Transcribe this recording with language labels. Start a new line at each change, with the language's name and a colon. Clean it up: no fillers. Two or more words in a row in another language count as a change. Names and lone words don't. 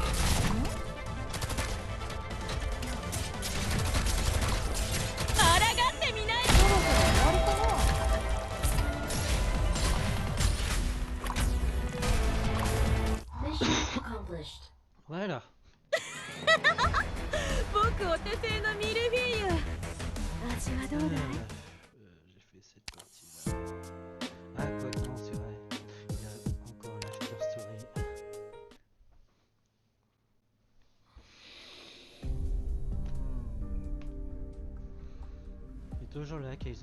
Japanese: 抗ってみない？そろそろ終わりかな。
French: Voilà.
Japanese: 僕お手製のミルフィーユ。味はどうだい？
French: J'ai fait cette partie-là. Ah, quoi que non, c'est vrai. Il y a encore l'after story. Il est toujours là, Kaiser.